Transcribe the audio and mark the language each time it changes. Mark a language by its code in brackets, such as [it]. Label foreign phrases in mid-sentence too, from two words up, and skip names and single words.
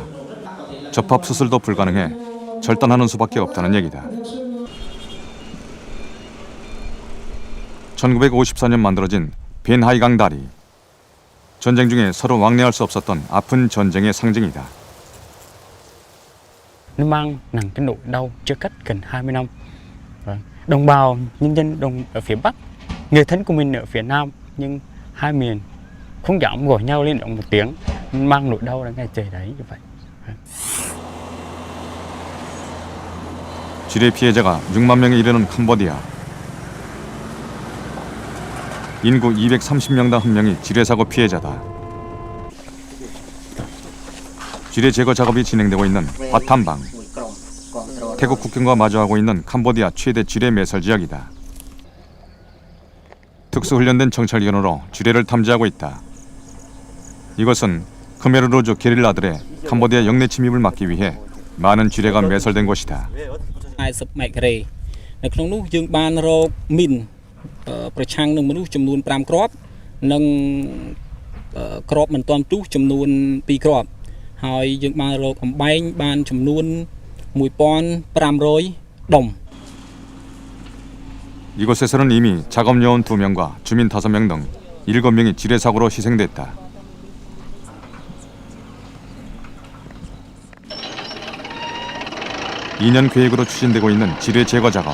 [ko] 접합 수술도 불가능해 절단하는 수밖에 없다는 얘기다. 1954년 만들어진 벤하이강 다리. 전쟁 중에 서로 왕래할 수 없었던 아픈 전쟁의 상징이다. [vi] Nó mang nặng cái nỗi đau chia cắt gần 20 năm. Đồng bào nhân dân ở phía Bắc, người thân của mình ở phía Nam, nhưng hai miền không dám gọi nhau lên động một tiếng, mang nỗi đau đến ngày trời đấy như vậy. [ko] 지뢰 피해자가 6만 명에 이르는 캄보디아. 인구 230명당 1명이 지뢰 사고 피해자다. 지뢰 제거 작업이 진행되고 있는 바탐방. 태국 국경과 마주하고 있는 캄보디아 최대 지뢰 매설 지역이다. 특수훈련된 정찰기관으로 지뢰를 탐지하고 있다. 이것은 khmer rouge 게릴라들의 캄보디아 영내 침입을 막기 위해 많은 지뢰가 매설된 곳이다. [km] 80 ម៉ែត្រការ៉េនៅក្នុងនោះយើងបានរកមីនប្រឆាំងនឹងមនុស្សចំនួន5គ្រាប់និងគ្រាប់មិនទាន់ទុះចំនួន2គ្រាប់ហើយយើងបានរកអំបែងបានចំនួន 1,500 덤. [ko] 이곳에서는 이미 작업요원 2명과 주민 5명 등 7명이 지뢰 사고로 희생됐다. (2년) 계획으로 추진되고 있는 지뢰 제거 작업.